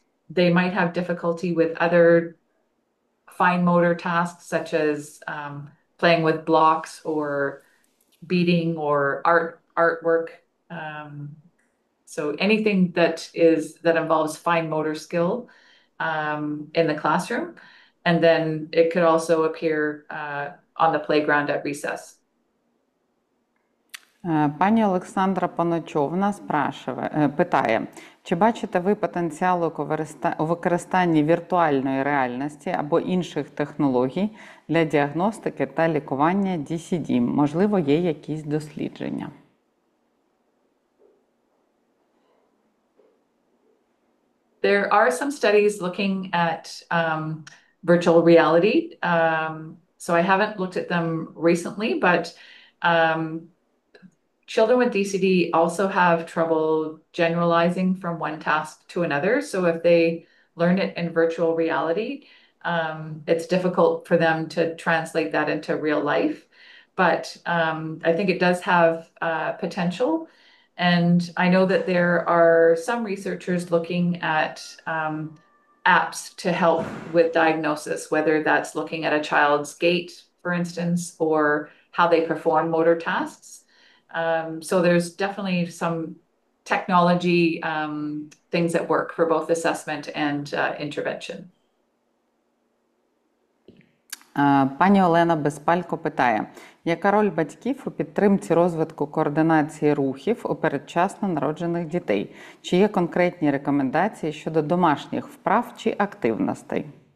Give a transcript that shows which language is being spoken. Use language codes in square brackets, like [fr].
[en] They might have difficulty with other fine motor tasks, such as playing with blocks or beading or artwork. So anything that involves fine motor skill in the classroom, and then it could also appear on the playground at recess. [uk] Пані Олександра Паночовна питає, чи бачите ви потенціал у використанні віртуальної реальності або інших технологій для діагностики та лікування DCD? Можливо, є якісь дослідження? [en] There are some studies looking at virtual reality. So I haven't looked at them recently, but children with DCD also have trouble generalizing from one task to another. So if they learn it in virtual reality, it's difficult for them to translate that into real life. But I think it does have potential. And I know that there are some researchers looking at apps to help with diagnosis, whether that's looking at a child's gait, for instance, or how they perform motor tasks. So there's definitely some technology things that work for both assessment and intervention. [uk] Пані Олена Безпалько питає, яка роль батьків у підтримці розвитку координації рухів у передчасно народжених дітей? Чи є конкретні рекомендації щодо домашніх вправ чи активностей?